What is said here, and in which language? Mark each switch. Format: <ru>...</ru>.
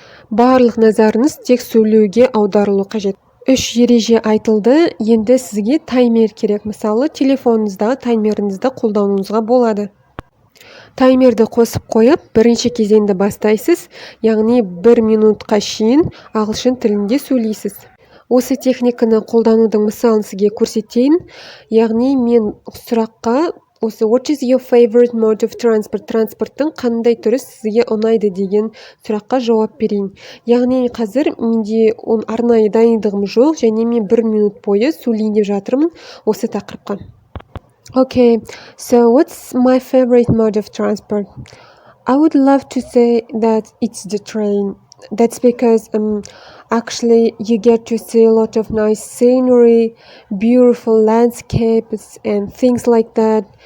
<kk>Барлық назарыңыз тек сөйлеуге аударылу қажет. 3 ереже айтылды, енді сізге таймер керек. Мысалы, телефоныңыздағы таймеріңізді қолдануыңызға болады. Таймерді қосып қойып, бірінші кезеңді бастайсыз, яғни 1 минутқа шейін ағылшын тілінде сөйлейсіз. Осы техниканы қолданудың мысалын сізге көрсетейін. Яғни мен сұраққа осы</kk> <en>what is your favorite mode of transport?</en> <kk>Транспорттың қандай түрі сізге ұнайды деген сұраққа жауап берейін. Яғни қазір менде арнайы дайындығым жоқ, және мен 1 минут бойы сөйлейін деп жатырмын осы тақырыпқа.</kk> <en>Okay, so what's my favorite mode of transport? I would love to say that it's the train. That's because actually you get to see a lot of nice scenery, beautiful landscapes and things like that.</en>